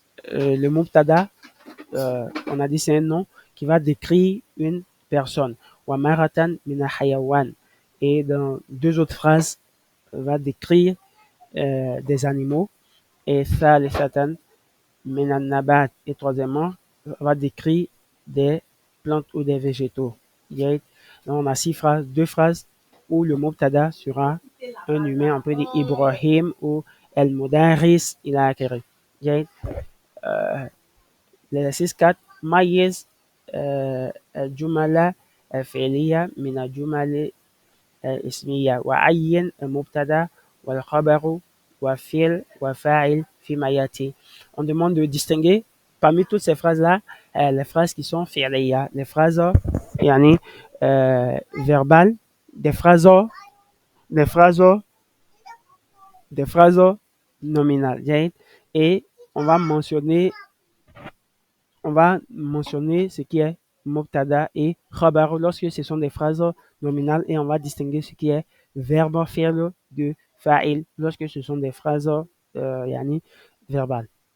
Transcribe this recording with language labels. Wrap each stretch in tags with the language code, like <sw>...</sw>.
<fr>le mubtada on a dit c'est un nom qui va décrire une personne</fr> <ar>wa maratan min hayawan</ar> <fr>et dans deux autres phrases va décrire des animaux et</fr> <ar>thalithatan min an-nabat</ar> <fr>et troisièmement va décrire des plantes ou des végétaux. Donc on a 6 phrases, 2 phrases où le mubtada sera un humain, on peut dire Ibrahim ou El Mudaris</fr> <ar>ila akhiri.</ar> <fr>L'exercice 4</fr> <ar>ميز الجمل الفعلية من الجمل الاسمية وعين المبتدا والخبر وفعل وفاعل فيما يأتي.</ar> <fr>On demande de distinguer parmi toutes ces phrases-là les phrases qui sont fi'liya, les phrases yani verbales, des phrases des phrases des phrases nominales. Et on va mentionner ce qui est mubtada et khabar lorsque ce sont des phrases nominales et on va distinguer ce qui est verbe fi'l de fa'il lorsque ce sont des phrases yani verbales.</fr>